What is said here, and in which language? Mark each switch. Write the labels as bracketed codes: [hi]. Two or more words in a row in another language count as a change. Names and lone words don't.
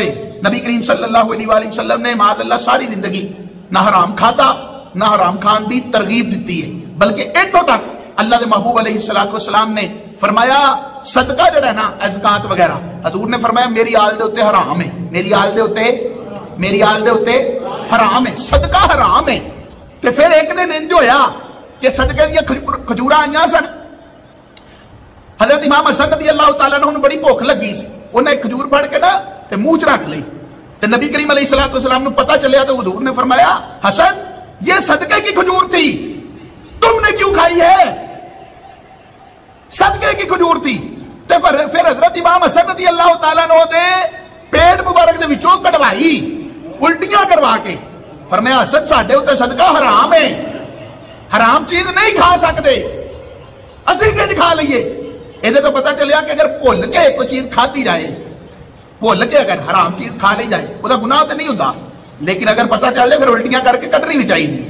[pa] نبی کریم [ar] صلی اللہ علیہ وسلم [pa] نے معاذ اللہ ساری زندگی نہ حرام کھاتا نہ حرام خان دی ترغیب دیتی ہے, بلکہ اتوں تک اللہ دے محبوب [ar] علیہ السلام [pa] نے فرمایا صدقہ جڑا ہے نا زکات وغیرہ, حضور نے فرمایا میری آل دے اوتے حرام ہے, میری آل دے اوتے حرام ہے, صدقہ حرام ہے. تو پھر ایک نے انج ہویا کہ صدقے دیا کھجوراں آئیاں سن, حضرت امام حسن [ar] رضی اللہ تعالیٰ عنہ [pa] بڑی بھوک لگی سی, انہیں ایک کھجور پھڑ کے نا تے منہ چ رکھ لی, تو نبی کریم [ar] علیہ السلام [pa] نے پتہ چلیا تو حضور نے فرمایا [ur] حسن یہ صدقے کی کھجور تھی, تم نے کیوں کھائی ہے؟ صدقے کی کھجور تھی. [pa] تو پھر حضرت امام حسن [ar] رضی اللہ تعالیٰ عنہ [pa] دے پیٹ مبارک دے وچوں کٹوائی الٹیاں کروا کے, فرمایا حسن ساڈے اوتے صدقہ حرام ہے, حرام چیز نہیں کھا سکتے, اسی کنج کھا لئیے. [ur] یہ تو پتہ چلیا کہ اگر بھول کے کوئی چیز کھاتی جائے, بھول کے اگر حرام چیز کھا لی جائے وہ گناہ تو نہیں ہوتا, لیکن اگر پتہ چل جائے پھر الٹیاں کر کے کٹنی نہیں چاہیے.